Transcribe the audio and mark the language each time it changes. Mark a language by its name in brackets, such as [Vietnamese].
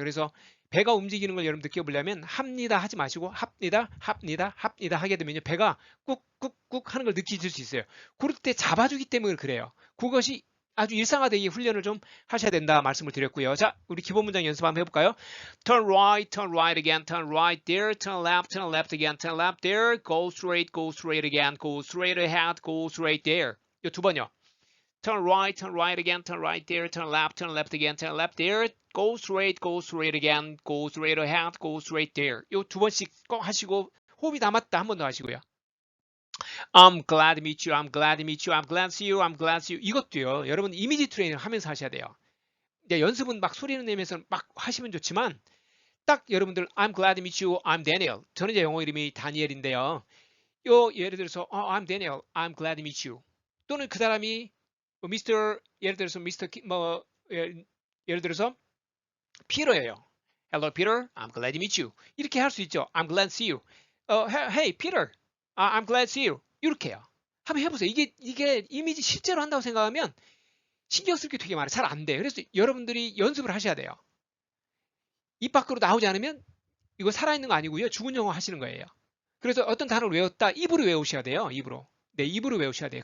[Korean] 그래서 배가 움직이는 걸 여러분 느껴보려면 합니다 하지 마시고 합니다 하게 되면요. 배가 꾹꾹꾹 하는 걸 느끼실 수 있어요. 그럴 때 잡아주기 때문에 그래요. 그것이 아주 일상화되게 훈련을 좀 하셔야 된다 말씀을 드렸고요. 자, 우리 기본 문장 연습 한번 해볼까요? [English] turn right again, turn right there, turn left again, turn left there, go straight again, go straight ahead, go straight there. [Korean] 이 두 번요. [English] turn right again, turn right there, turn left again, turn left there, go straight again, go straight ahead, go straight there. [Korean] 이 두 번씩 꼭 하시고 호흡이 남았다 한 번 더 하시고요. [English] I'm glad to meet you, I'm glad to meet you, I'm glad to see you, I'm glad to see you. [Korean] 이것도요. 여러분 이미지 트레이닝 하면서 하셔야 돼요. 이제 연습은 막 소리를 내면서 막 하시면 좋지만 딱 여러분들 [English] I'm glad to meet you, I'm Daniel. [Korean] 저는 이제 영어 이름이 다니엘인데요. 요 예를 들어서 [English] I'm Daniel, I'm glad to meet you. [Korean] 또는 그 사람이 미스터 예를 들어서 미스터 뭐 예를 들어서 피터예요. [English] Hello Peter, I'm glad to meet you. [Korean] 이렇게 할 수 있죠. [English] I'm glad to see you. Hey Peter, I'm glad to see you. [Korean] 이렇게요. 한번 해보세요. 이게 이미지 실제로 한다고 생각하면 신경 쓸 게 되게 많아요. 잘 안 돼요. 그래서 여러분들이 연습을 하셔야 돼요. 입 밖으로 나오지 않으면 이거 살아있는 거 아니고요. 죽은 영어 하시는 거예요. 그래서 어떤 단어를 외웠다 입으로 외우셔야 돼요. 입으로. 네, 입으로 외우셔야 돼요.